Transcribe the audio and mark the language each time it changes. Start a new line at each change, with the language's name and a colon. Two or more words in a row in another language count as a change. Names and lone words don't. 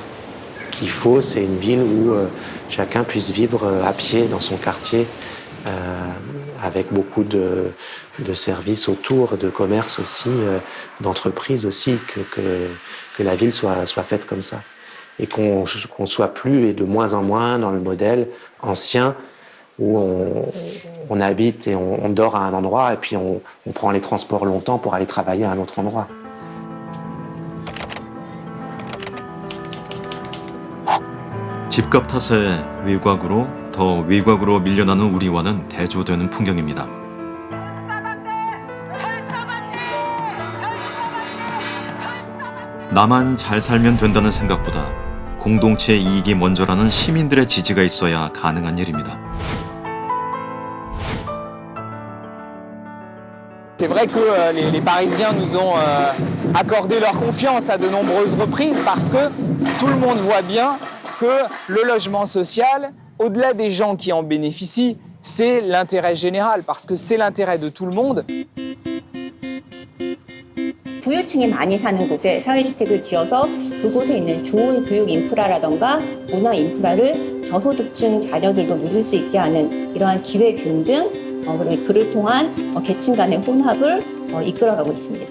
French: Ce qu'il faut, c'est une ville où chacun puisse vivre à pied dans son quartier, avec beaucoup de services autour, de commerce aussi, d'entreprises aussi, que la ville soit faite comme ça. Et qu'on soit plus et de moins en moins dans le modèle ancien où on habite et on dort à un endroit et puis on prend les transports longtemps pour aller travailler à un autre endroit.
Korean: 집값 탓에 더 외곽으로 밀려나는 우리와는 대조되는 풍경입니다. 나만 잘 살면 된다는 생각보다 공동체의 이익이 먼저라는 시민들의 지지가 있어야 가능한 일입니다.
French: C'est vrai que les Parisiens nous ont accordé leur confiance à de nombreuses reprises parce que tout le monde voit bien que le logement social, au-delà des gens qui en bénéficient, c'est l'intérêt général parce que c'est l'intérêt de tout le monde.
Korean: 부유층이 많이 사는 곳에 사회주택을 지어서 그곳에 있는 좋은 교육 인프라라던가 문화 인프라를 저소득층 자녀들도 누릴 수 있게 하는 이러한 기회균 등 그리고 그를 통한 계층 간의 혼합을 이끌어가고 있습니다.